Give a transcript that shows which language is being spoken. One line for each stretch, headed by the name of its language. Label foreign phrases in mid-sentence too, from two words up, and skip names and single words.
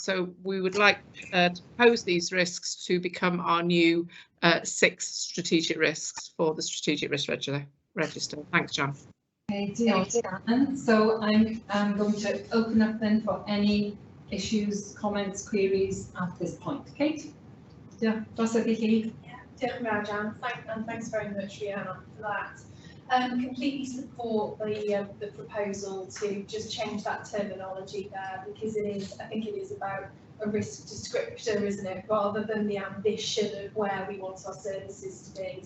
English: So we would like to propose these risks to become our new 6 strategic risks for the strategic risk register. Thanks, John. Okay, Diolch. So I'm going to open up then for any issues, comments, queries at this point. Kate? Yeah,
Welsh: dros y chi. Diolch yn fawr, Jan.
English: And thanks very much, Rhiannon, for that. completely support the proposal to just change that terminology there, because I think it is about a risk descriptor, isn't it, rather than the ambition of where we want our services to be.